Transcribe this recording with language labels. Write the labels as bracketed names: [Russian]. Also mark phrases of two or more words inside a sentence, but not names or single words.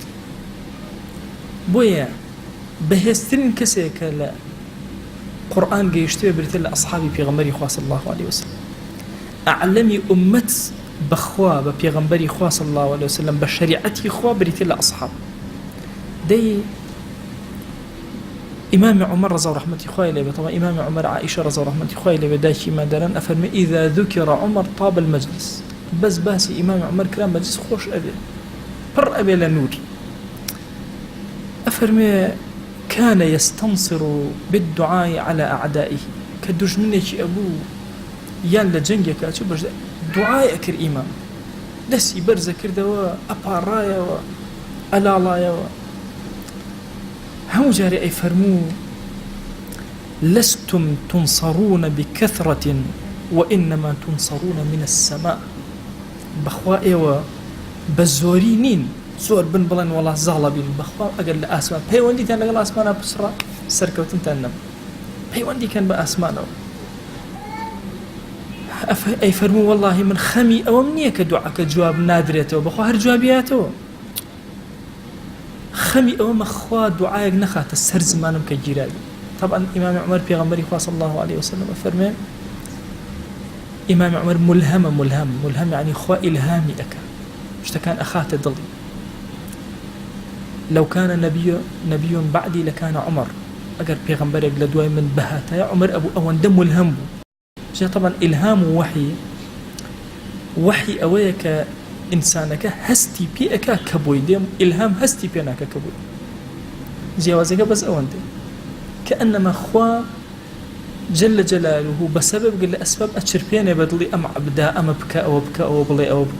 [Central Kurdish] بۆیە بەهێزترین کەسێکە لە قورئان گەیشتوێ بریتە لە ئەصحابی پێغەمبەری خوا [Arabic] صلی الله عليه وسلم. [Central Kurdish] ئەعلەمی ئومەت بەخوا بە پێغەمبەری خوا [Arabic] صلی الله عليه وسلم [Central Kurdish] بە شەریعەتی خوا بریتە لە ئەصحاب. دەی إمام عمر [Arabic] رضي الله عنه [Central Kurdish] خوای لێبێ، طبعا إمام عمر عائشة [Arabic] رضي الله عنها [Central Kurdish] خوای لێبێ دایکی مادەران ئەفەرمێ [Arabic] إذا ذكر عمر طاب المجلس، [Central Kurdish] بس باسی إمام عمر کرا مجلس خۆش ئەبێ، پڕ ئەبێ لە نور. [Arabic] ئەفەرمێ كان يستنصر بالدعاء على أعدائه، [Central Kurdish] کە دوژمنێکی ئەبوو یان لە جەنگێکا چوو بەش دوعای ئەکرد، ئیمام دەستی بەرزە کردەوە، ئەپاڕایەوە، ئەلاڵایەوە. هەموو جارێ ئەی فەرموو [Arabic] لستم تنصرون بكثرة وإنما تنصرون من السماء، [Central Kurdish] بەخوا ئێوە بە زۆری نین، زۆر بن بڵێن وەڵا زاڵە بین، بەخوا ئەگەر لە ئاسمان پەیوەندیتان لەگەڵ ئاسمانە پسڕە سەرکەوتنتان نەبوو، پەیوەندیکەن بە ئاسمانەوە. ئەی فەرموو وەڵڵاهی من خەمی ئەوەم نییە کە دوعاکە جواب نادرێتەوە، بەخوا هەر جوابیاتەوە. خەمی ئەوەمە خوا دوعایەک نەخاتە سەر زمانم کە گیراوی. طبعا إمام عمر پێغەمبەری خوا [Arabic] صلی الله عليه وسلم [Central Kurdish] فەرمێ إمام عمر ملهم يعني خوا إلهامی ئەکا، شتەکان ئەخاتە دڵی. [Arabic] لو كان نبي بعدي لكان عمر، [Central Kurdish] ئەگەر پێغەمبەرێک لە دوای من بەهاتایە عمر ئەبوو ئەوەندە ملهم بوو. طبعا إلهام و وحی ئەوەیە کە ئینسانەکە هەستی پێ ئەکا کە بۆی دێم، ئیلهام هەستی پێ ناکە کە بۆی. جیاوازەکە بەس ئەوەندە کە ئەنەما خوا [Arabic] جل جلاله [Central Kurdish] بەسەبەب لە ئەسباب ئەچرپێنێ بە دڵی ئەم عەبدا، ئەمە بکە، ئەوە بکە، ئەوە بڵێ، ئەوە بکە.